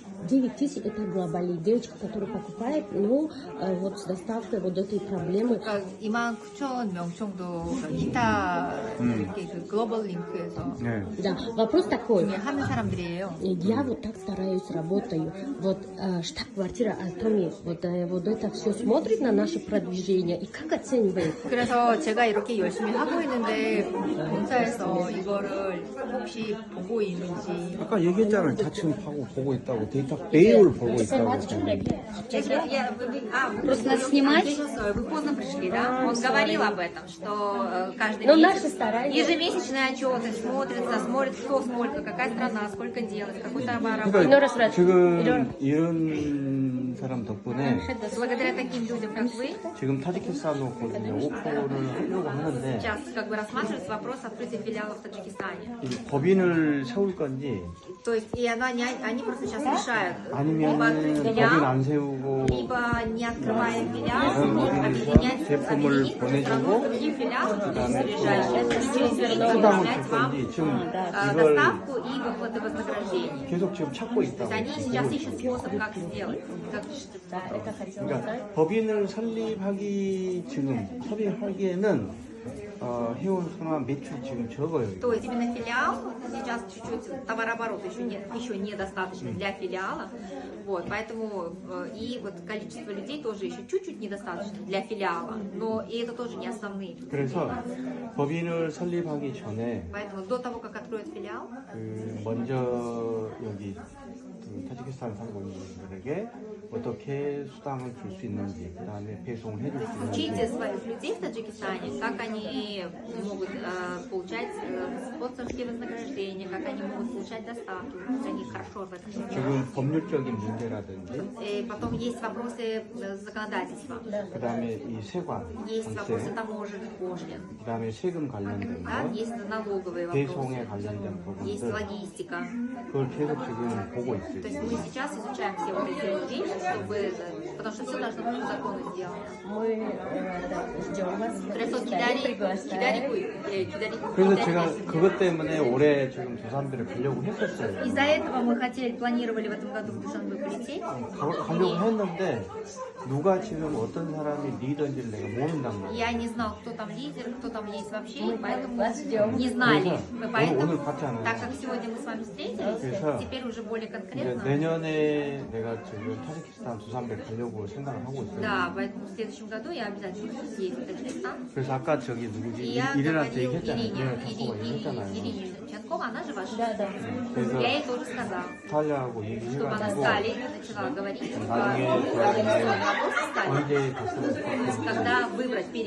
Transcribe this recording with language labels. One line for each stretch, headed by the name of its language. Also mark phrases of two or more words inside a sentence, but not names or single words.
Russian: 9 тысяч это глобальный. Девочка, которая покупает, ну, вот с доставкой вот этой проблемы.
Korean: 그러니까 29,000명 정도 기타 이렇게 그 글로벌 링크에서 네.
Russian: Да, вопрос такой.
Korean: 하는 사람들이에요.
Russian: Я вот так стараюсь, работаю. Вот штаб-квартира Atomy, вот это все смотрит на наше продвижение и как оценивает?
Korean: 그래서 제가 이렇게 열심히 하고 있는데 본사에서 이거를 혹시 보고 있는지. 아까 얘기했잖아요. 자칭 보고 있다고. 데이터 매일 보고 있다고.
Russian: Просто нас снимать. Вы поздно пришли, да? Он говорил об этом, что каждый Но наши месяц старания. ежемесячные отчеты смотрит, кто сколько, какая страна, сколько делать, какой товар.
Korean: 그러니까 지금 이런 사람 덕분에
Russian: Благодаря таким людям, как вы,
Korean: 지금 타지키스탄으로 이제 오프를 하려고 하는데
Russian: сейчас как бы рассматривается вопрос открытия филиалов в Таджикистане.
Korean: 이 법인을 세울 건지
Russian: То есть и они просто сейчас решают,
Korean: 아니면
Russian: либо открыть
Korean: 법인
Russian: филиал,
Korean: 안 세우고
Russian: либо не открывая филиал,
Korean: 그런
Russian: объединять
Korean: 법인에서 제품을
Russian: объединить
Korean: 보내주고
Russian: другие филиалы,
Korean: 그다음에
Russian: ближайшие,
Korean: 수당을
Russian: перечислять
Korean: 줄
Russian: вам
Korean: 건지 지금 이걸
Russian: доставку и выплаты вознаграждений.
Korean: 계속 지금 찾고
Russian: То есть
Korean: 있다고.
Russian: они сейчас ищут способ, как сделать. Как...
Korean: 그러니까 법인을 설립하기 지금 설립하기에는 해온 수나 매출 지금 적어요.
Russian: То есть именно филиал сейчас чуть-чуть товарооборот еще недостаточно для филиала, вот, поэтому и вот количество людей тоже еще чуть-чуть недостаточно для филиала, но и это тоже не основные.
Korean: 그래서 법인을 설립하기 전에
Russian: Поэтому до того, как откроют филиал,
Korean: 먼저 여기 타지키스탄 살고 있는 분들에게 어떻게 수당을 줄 수 있는지, 그 다음에 배송을 해줄 수
Russian: учите
Korean: 있는지.
Russian: своих людей в Таджикистане, как они могут получать спонсорские вознаграждения, как они могут получать доставку, как они хорошо в этом.
Korean: 지금 법률적인 문제라든지,
Russian: И потом есть вопросы законодательства,
Korean: 그 다음에 이 세관,
Russian: есть вопросы
Korean: 관세,
Russian: таможен, пошлин,
Korean: 그 다음에 세금 관련된
Russian: да,
Korean: 거,
Russian: есть налоговые
Korean: 배송에
Russian: вопросы,
Korean: 관련된
Russian: есть
Korean: 부분들,
Russian: логистика.
Korean: 그걸 계속 지금 보고
Russian: То есть
Korean: 있어요.
Russian: мы сейчас изучаем все вот эти вот вещи, чтобы, потому что все должно быть по закону сделано. Мы ждем вас.
Korean: 그래서 그래서 제가 그것 때문에 올해 지금 두산배를 가려고 했었어요.
Russian: Из-за этого мы планировали в этом году в Душанбе полететь.
Korean: 가려고 했는데 누가 지금 어떤 사람이 리더인지를 내가 모른단 말이야.
Russian: Я не знал, кто там лидер, кто там есть вообще, Мы поэтому вас ждем. не знали. Мы
Korean: 오늘
Russian: поэтому,
Korean: 봤잖아요.
Russian: так как сегодня мы с вами встретились,
Korean: 그래서
Russian: теперь уже более
Korean: 이제
Russian: конкретно.
Korean: 내년에 내가 지금 타지키스탄 두산배 가려고 생각을 하고 있어요.
Russian: Да, поэтому в следующем году я обязательно буду съездить в Таджикистан.
Korean: 그래서 아까 저기 누구지
Russian: И я
Korean: 이래한테
Russian: говорил
Korean: 얘기했잖아요.
Russian: Ирине,
Korean: 이래한 작곡가 얘기했잖아요.
Russian: Ирине Ченкова, она же ваша. Да, да.
Korean: 그래서
Russian: Я ей тоже сказала,
Korean: 스탈리아하고
Russian: чтобы она
Korean: 얘기해가지고
Russian: стали, начала говорить,
Korean: 나중에
Russian: организовать вопрос стали.
Korean: 언제 갔으면 좋겠는지
Russian: Когда выбрать